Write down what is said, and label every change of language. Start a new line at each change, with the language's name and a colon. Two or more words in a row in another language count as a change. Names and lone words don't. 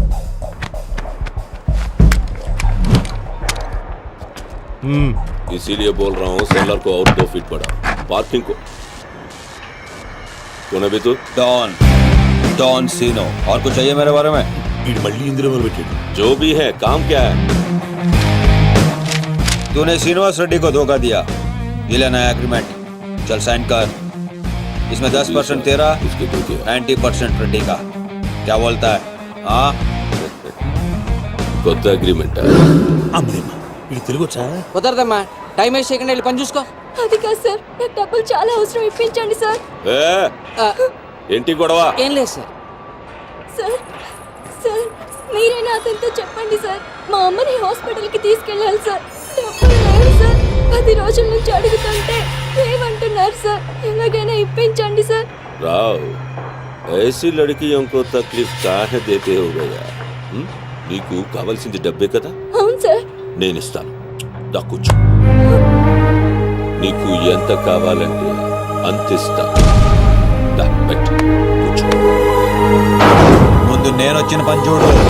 Hindi: इसीलिए बोल रहा हूँ सेलर को और 2 फीट बढ़ा, पार्किंग को. कौन है बे तू? डॉन सीनो. और कुछ चाहिए मेरे बारे में?
Telugu: మళ్ళీ ఇందులో మొదలుపెట్టాడు.
Hindi: जो भी है काम क्या है? तूने श्रीनिवास रेड्डी को धोखा दिया. ये लेना है एग्रीमेंट, चल साइन कर. इसमें 10% तेरा, उसके धोखे 90% रेड्डी का. क्या बोलता है? हाँ
Telugu: కొత్త అగ్రిమెంట్. అమ్మలేమ్మా, ఇది తెలుగు వచ్చా? కుదరదమ్మా, టైం వేస్ట్ చేయకుండా వెళ్ళి పని చూసుకో. అది కాదు సార్, నాకు డబ్బులు చాలా అవసరం, ఇప్పించండి సార్. ఏంటి గొడవ? ఏం లేదు సార్. సార్ మీరైనా అతనితో చెప్పండి సార్, మా అమ్మని హాస్పిటల్కి తీసుకెళ్ళాలి సార్. డబ్బులు లేవు సార్, 10 రోజుల నుంచి అడుగుతుంటే ఏమంటున్నారు సార్. ఎలాగైనా ఇప్పించండి సార్.
Hindi: రావ్, ऐसी लड़कियों को तकलीफ काहे देते हो भैया?
Telugu: నీకు కావాల్సింది డబ్బే కదా? అవును సార్. నేను ఇస్తాను, దా కూర్చో. నీకు ఎంత కావాలంటే అంత ఇస్తాను. దా పెట్టు, కూర్చో. ముందు నేను వచ్చిన పని చూడు.